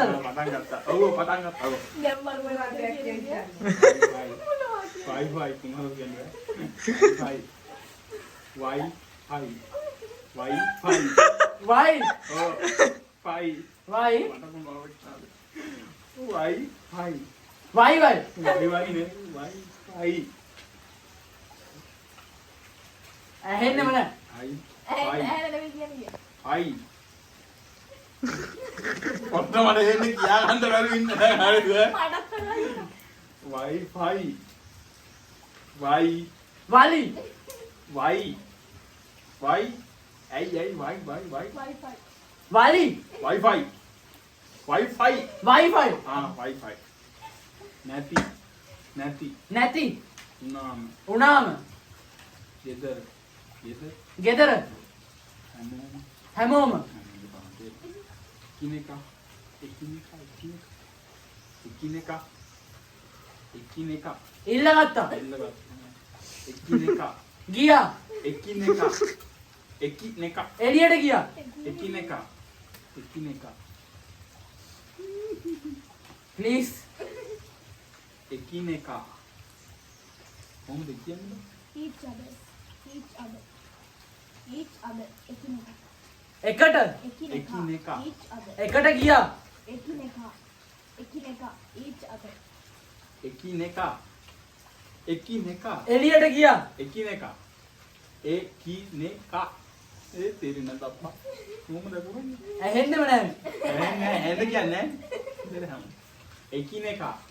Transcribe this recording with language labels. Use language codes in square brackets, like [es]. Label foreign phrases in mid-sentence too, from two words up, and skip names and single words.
[si] පටන් ගත්තා ඔව් පටන් ගත්තා ඔව් දැන් මම රාජ්‍යයක් කියන්නේ Wi-Fi කුමාරු කියන්නේ Wi-Fi Wi-Fi. වයි Oh, Fi. වයි මට මොනවද කියන්නේ? Wi-Fi. වයි වයි Wi-Fi නේ. Wi-Fi. ඇහෙන්නෙම නෑ Fi. ඇහෙන්න නෙමෙයි කියන්නේ. Fi. කොහොමද මට එන්නේ කියා ගන්න බැරුව ඉන්න හරිද? මටත් තමයි. Wi-Fi. Wi. වලි Wi. Wi. Ai Wi. Wi-Fi. වලි Wi-Fi. Wi-Fi. වයිෆයි Ah, Wi-Fi. නැති. නැති නාම. උනාම ගෙදර. ගෙදර හැමෝම. හැමෝම එකිනෙකා. ඉල්ලගත්තා එල්ලගත්තා. එකිනෙකා. ගියා එළියට ගියා එකිනෙකා. ප්ලීස් එකිනෙකා. කොහොමද කියන්නේ? [en] Each other. Each other. Each other. [si] එකිනෙකා. එකට එකිනෙකා. [en] Each other. [si] එකට ගියා එකිනෙකා. [en] Each other. [si] එකිනෙකා. එළියට ගියා එකිනෙකා. ඒ තේරෙන්නේ නැද්ද අප්පා? කොහොමද කරන්නේ? ඇහෙන්නෙම නෑ නෑ ඇඳ කියන්නේ නෑ. එකිනෙකා.